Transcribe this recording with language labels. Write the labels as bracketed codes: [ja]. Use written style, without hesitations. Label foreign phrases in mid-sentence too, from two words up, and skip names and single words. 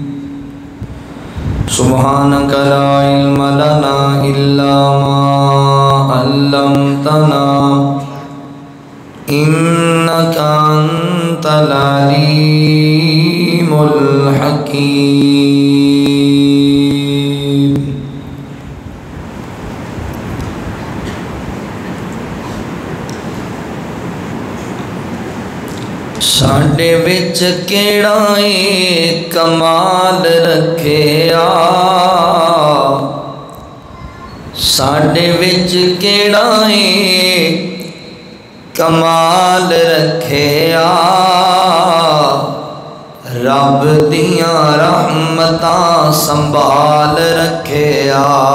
[ar] سبحانك لا علم لنا إلا ما علمتنا إنك أنت العليم الحكيم. [pa] ساڈے وچ کیڑا اے کمال رکھیا، ساڈے وچ کیڑا اے کمال رکھیا، رب دیاں رحمتاں سنبھال رکھیا.